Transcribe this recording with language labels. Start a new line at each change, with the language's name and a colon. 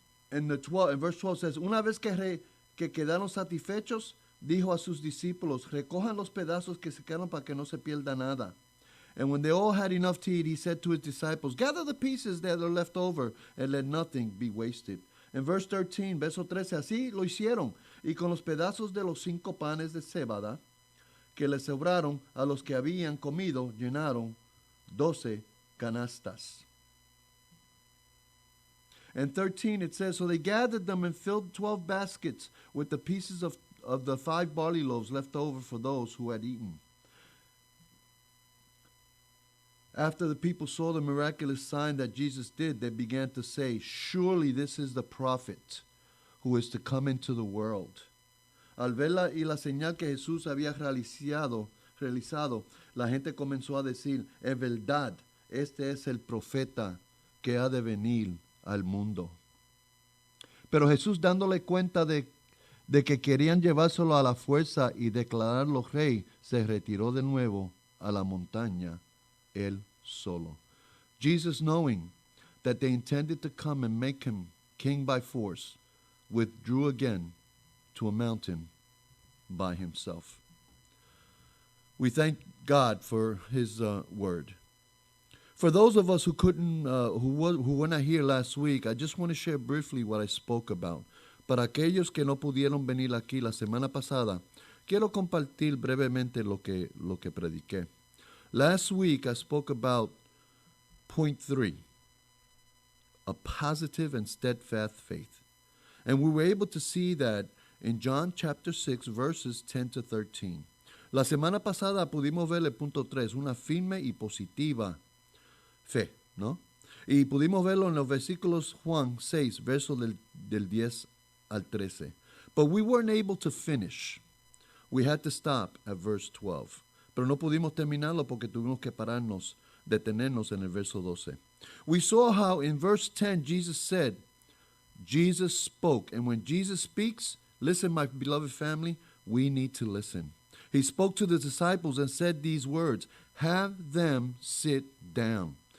English: In verse 12 says,
Spanish: una vez que quedaron satisfechos, dijo a sus discípulos, recojan los pedazos que se quedaron para que no se pierda nada.
English: And when they all had enough to eat, he said to his disciples, gather the pieces that are left over and let nothing be wasted.
Spanish: En verse 13, verso 13, así lo hicieron. Y con los pedazos de los 5 panes de cebada que les sobraron a los que habían comido, llenaron 12 canastas.
English: And 13, it says, so they gathered them and filled 12 baskets with the pieces of the 5 barley loaves left over for those who had eaten. After the people saw the miraculous sign that Jesus did, they began to say, surely this is the prophet who is to come into the world.
Spanish: Al ver la señal que Jesús había realizado, la gente comenzó a decir, es verdad, este es el profeta que ha de venir al mundo. Pero Jesús, dándole cuenta de que querían llevárselo a la fuerza y declararlo rey, se retiró de nuevo a la montaña él solo.
English: Jesus, knowing that they intended to come and make him king by force, withdrew again to a mountain by himself. We thank God for his word. For those of us who were not here last week, I just want to share briefly what I spoke about.
Spanish: Para aquellos que no pudieron venir aquí la semana pasada, quiero compartir brevemente lo que prediqué.
English: Last week I spoke about point 3, a positive and steadfast faith. And we were able to see that in John chapter 6, verses 10 to 13.
Spanish: La semana pasada pudimos ver el punto 3, una firme y positiva fe, ¿no? Y pudimos verlo en los versículos Juan 6, versos del 10 al 13.
English: But we weren't able to finish. We had to stop at verse 12. Pero no pudimos terminarlo porque tuvimos que detenernos en el verso 12. We saw how in verse 10 Jesus said, Jesus spoke. And when Jesus speaks, listen, my beloved family, we need to listen. He spoke to the disciples and said these words, have them sit down.